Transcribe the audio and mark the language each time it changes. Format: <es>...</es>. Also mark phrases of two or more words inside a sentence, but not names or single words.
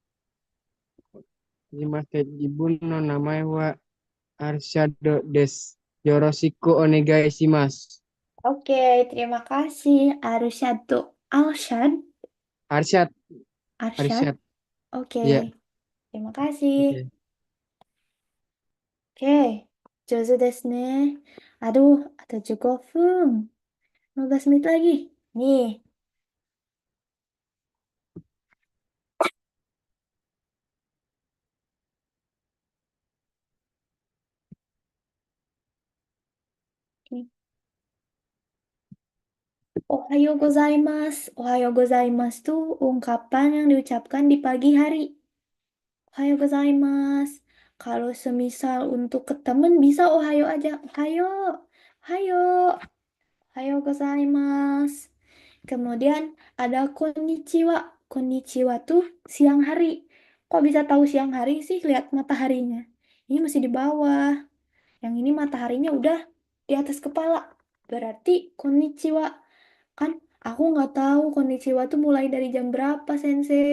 <ja>Hajimemashite. 自分の名前はArshadです. よろしくお願いします.</ja> <id>Oke, terima kasih. Arsyad. Arsyad. Arsyad, Arsyad. Arsyad. Oke, Ya, terima kasih. oke. Oke,</id> <ja>上手ですね.</ja> <id>Aduh, ada 15 分. 15 menit lagi. Nih, ini.</id> <ja>おはようございます. おはようございます</ja> <id>tuh ungkapan yang diucapkan di pagi hari.</id> <ja>おはようございます.</ja> <id>Kalau semisal untuk ke temen bisa ohayo aja. Ohayo.</id> <ja>Ohayo. おはようございます.</ja> <id>Kemudian ada konnichiwa. Konnichiwa tuh siang hari. Kok bisa tahu siang hari sih? Lihat mataharinya. Ini masih di bawah. Yang ini mataharinya udah di atas kepala. Berarti konnichiwa. Kan aku nggak tahu konnichiwa tuh mulai dari jam berapa, Sensei.</id>